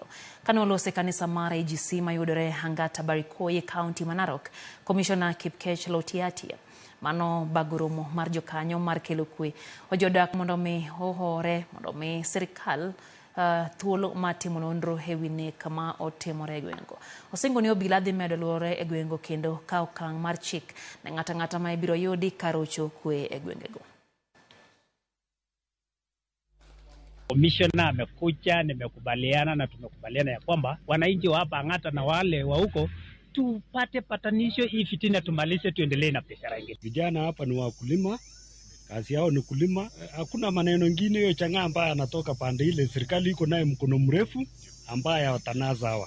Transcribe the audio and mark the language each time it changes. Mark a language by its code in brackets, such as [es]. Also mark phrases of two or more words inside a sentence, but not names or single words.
[luo] Kane olose kanisa mar AGC mayudore Hangata Barikoye County ma Narok, Commissioner Kipkech Lotiatia mano bagoromo mar jokanyo mar kelo kwe ojodak mondo mi ohore mondo mi sirikal thuolo matimo nonro ewi nek ma otimore e gwengo. Osingo ni obila dhi medo luore e gwengo kendo ka okang' mar chik ne ng'ata ma ibiro yudi karocho kwe e gwengego. [sw] Commissioner amekuja, nimekubaliana na tumekubaliana ya kwamba wananchi wa hapa Hangata na wale wa huko tupate patanisho, hii fitina tumalize, tuendelee na biashara yetu. Vijana hapa ni wakulima, kazi yao ni kulima. Hakuna maneno mengine. Hiyo changa ambaye anatoka pande ile, serikali iko naye mkono mrefu ambaye watanaza hawa.